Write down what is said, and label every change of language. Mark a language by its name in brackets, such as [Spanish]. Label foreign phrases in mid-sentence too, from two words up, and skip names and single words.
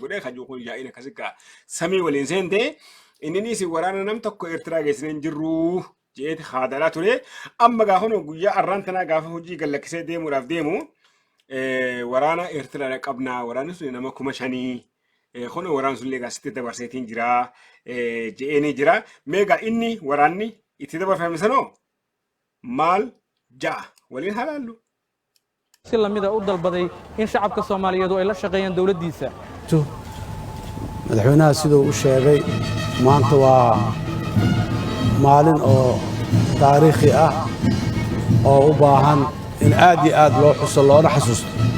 [Oromo] godhee kajuu kun yaa'iin akkasi samii waliin seente inninis waraana nam tokko Eertiraa geessinee hin jirru jeeti haadalaa ture amma gaafa guyyaa arraan tanaa gaafa hojii gallakkisee deemuudhaaf deemu waraana Eertiraa qabnaa waraanni sun nama 5,000 kono waraan sulle gaasitti dabarseetiin jira je'eenii jira meegaa inni waraanni itti dabarfame sanoo maal ja'a waliin halaallu [Somali] si lamida u dalbaday in shacabka Soomaaliyeed ay la shaqeeyaan dawladdiisa madaxweynaha sidoo u sheegay maanta waa maalin oo taariikhi ah oo u baahan in aad iyo aad loo xuso loona xasuusto